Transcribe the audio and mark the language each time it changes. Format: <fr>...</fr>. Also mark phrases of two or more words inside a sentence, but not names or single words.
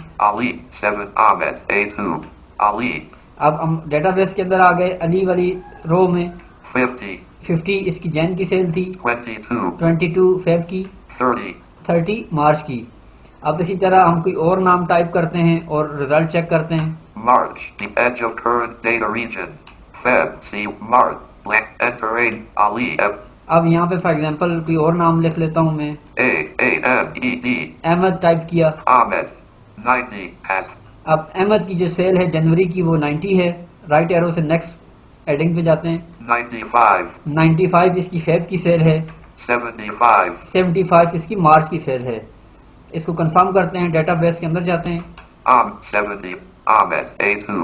<ur>Ali, 7, Ahmed, A2, Ali, اب ہم</ur> <en>data base</en> <ur>کے اندر آ گئے. علی والی رو میں 50, 50 اس کی جین کی سیل تھی. 22, 22 فیب کی. 30, 30 مارچ کی. اب اسی طرح ہم کوئی اور نام ٹائپ کرتے ہیں اور</ur> <en>result check</en> <ur>کرتے ہیں.</ur> <en>March, the edge of current data region. Feb, see March, blank, enter A, Ali,</en> <ur>F, اب یہاں پہ</ur> <en>for example</en> <ur>کوئی اور نام لکھ لیتا ہوں میں. A-M-E-D, احمد ٹائپ کیا. Ahmed, 90, has, اب احمد کی جو سیل ہے جنوری کی وہ 90 ہے.</ur> <en>right arrow</en> <ur>سے</ur> <en>next heading</en> <ur>پہ جاتے ہیں. 95, 95 اس کی فیب کی سیل ہے. 75, 75 اس کی مارچ کی سیل ہے. اس کو کنفرم کرتے ہیں,</ur> <en>data base</en> <ur>کے اندر جاتے ہیں. 70, Ahmed, A2,</ur>